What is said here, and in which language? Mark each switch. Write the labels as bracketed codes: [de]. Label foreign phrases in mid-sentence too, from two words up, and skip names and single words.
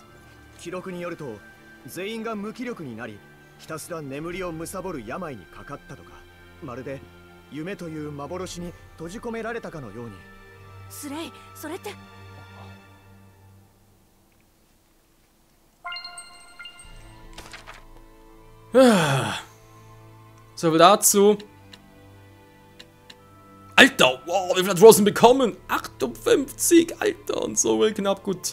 [ja] 記録によると、全員が無気力になり、ひたすら眠りを貪る病にかかったとか、まるで夢という幻に閉じ込められたかのように。スレイ、それって。 [de] So viel dazu. Alter, wow, wie viel hat Rosen bekommen? 58, Alter, und so knapp, gut.